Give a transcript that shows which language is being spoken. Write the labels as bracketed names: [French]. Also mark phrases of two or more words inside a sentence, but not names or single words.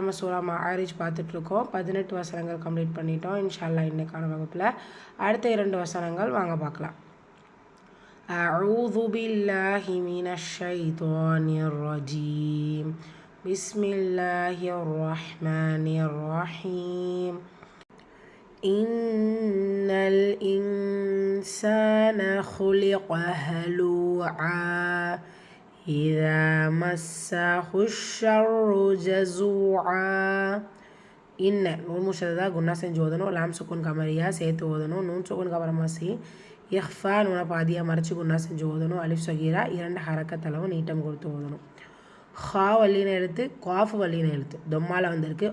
[Tamil] நம்ம சூரா மஆரிஜ் பார்த்துட்ருக்கோம். 18 வசனங்கள் கம்ப்ளீட் பண்ணிட்டோம். [Arabic] إن شاء الله [Tamil] இன்னைக்கான வகுப்பில் அடுத்த 2 வசனங்கள் வாங்க பார்க்கலாம். [Arabic] أعوذ بالله من الشيطان الرجيم. بسم الله الرحمن الرحيم. إن الإنسان خلق هلوعا إذا مسه الشر جزوعا. نون مشددة [Tamil] குன்னா செஞ்சு ஓதணும். [Arabic] لام سكون قمرية [Tamil] சேர்த்து ஓதணும். [Arabic] نون سكون [Tamil] கமரமாசி இஹ்ஃபா நூனை பாதியாக மறைச்சி குன்னா செஞ்சு ஓதணும். [Arabic] ألف صغيرة [Tamil] 2 ஹரக்கத்தளவு நீட்டம் கொடுத்து ஓதணும். ஹா வல்லின எழுத்து, காஃப் வல்லின எழுத்து தொம்மால வந்திருக்கு.